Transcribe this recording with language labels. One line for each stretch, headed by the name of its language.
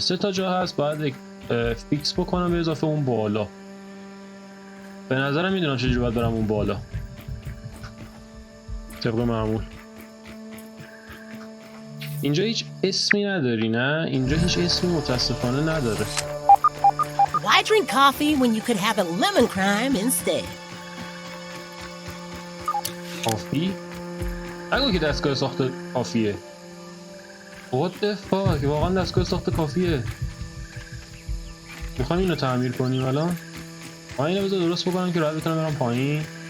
Persian: 3 تا جا هست باید فیکس بکنم به اضافه اون بالا. به نظرم میدونم چجوری باید برم اون بالا طبق معمول. اینجا هیچ اسمی نداری نه؟ اینجا هیچ اسمی متاسفانه نداره.
English: Why drink coffee when you could have a lemon crime instead?
Persian: کافی؟ نگو که دستگاه ساخت کافیه.
English: What the fuck؟
Persian: واقعا دستگاه ساخت کافیه. میخوایم اینو تعمیر کنیم الان؟ من اینو بذار درست بکنم که راحت بتونم برم پایین.